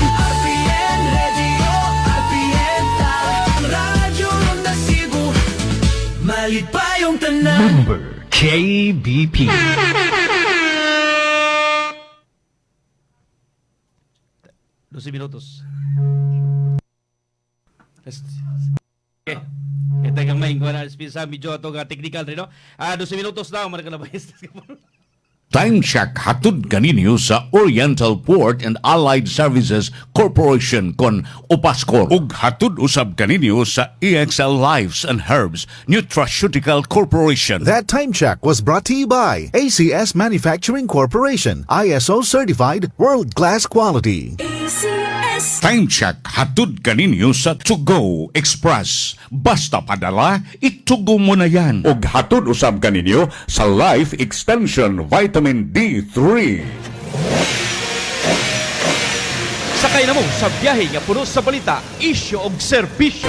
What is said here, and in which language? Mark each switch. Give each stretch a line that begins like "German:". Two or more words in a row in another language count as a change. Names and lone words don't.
Cebuano: RPN Radio, RPN Tawag. Radyo Ronda Cebu, malit pa yung tanan.
English: Member KBP.
Cebuano: 12 minutos. Okay.
Filipino: Ito yung main ko na sa medyo ito technical rin, no?
Cebuano: 12 minutos na, marika na ba?
English: Time check
Cebuano: hatod kaninyo sa Oriental Port and Allied Services Corporation kon Opaskor. Ug hatod usab kaninyo sa EXL Lives and Herbs Nutraceutical Corporation.
English: That time check was brought to you by ACS Manufacturing Corporation, ISO certified, world-class quality. ACS. Time check
Cebuano: hatod kaninyo sa To Go Express. Basta padala, itugo mo na yan. Ug hatod usab kaninyo sa Life Extension Vitamin D3. Sakay na mo sa biyahe nga puno sa balita, isyo og serbisyo.